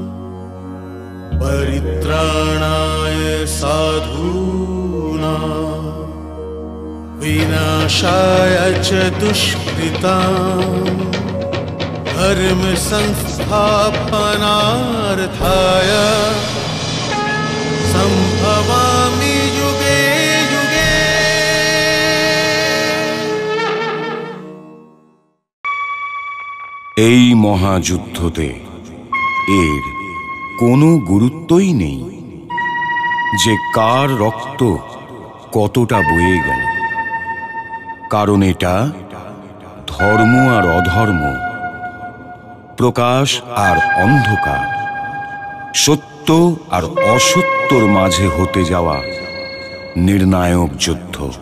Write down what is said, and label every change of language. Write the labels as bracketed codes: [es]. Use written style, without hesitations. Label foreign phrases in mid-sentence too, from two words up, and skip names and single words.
[sa] परित्राणाय साधूनां विनाशाय च दुष्कृतां धर्म संस्थापनार्थाय संभवामि युगे युगे। [bn] এই মহাযুদ্ধতে এর কোনো গুরুত্বই নেই যে কার রক্ত কতটা বয়ে গেল, কারণ এটা ধর্ম আর অধর্ম, প্রকাশ আর অন্ধকার, সত্য আর অসত্যর মাঝে হতে যাওয়া নির্ণায়ক যুদ্ধ।